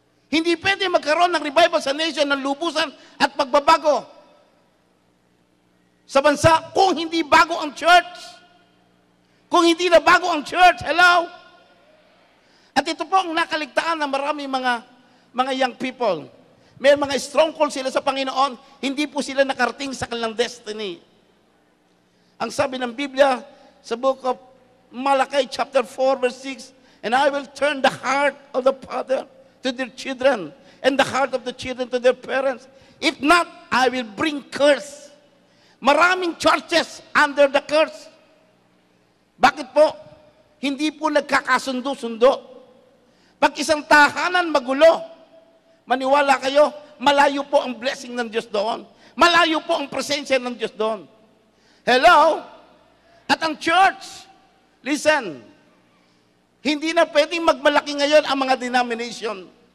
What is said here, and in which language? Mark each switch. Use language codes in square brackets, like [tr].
[tl] Hindi pwede magkaroon ng revival sa nation ng lubusan at pagbabago sa bansa kung hindi bago ang church. Kung hindi na bago ang church, hello? At ito po ang nakaligtaan ng maraming mga young people. May mga stronghold sila sa Panginoon, hindi po sila nakarating sa kanilang destiny. Ang sabi ng Biblia sa [en] book of Malachi chapter 4 verse 6, and I will turn the heart of the father to their children, and the heart of the children to their parents. If not, I will bring curse. [tl] Maraming [en] churches under the curse. [tl] Bakit po? Hindi po nagkakasundo-sundo. Pag isang tahanan magulo, maniwala kayo, malayo po ang blessing ng Diyos doon. Malayo po ang presensya ng Diyos doon. Hello? At ang church, listen, hindi na pwedeng magmalaki ngayon ang mga denomination.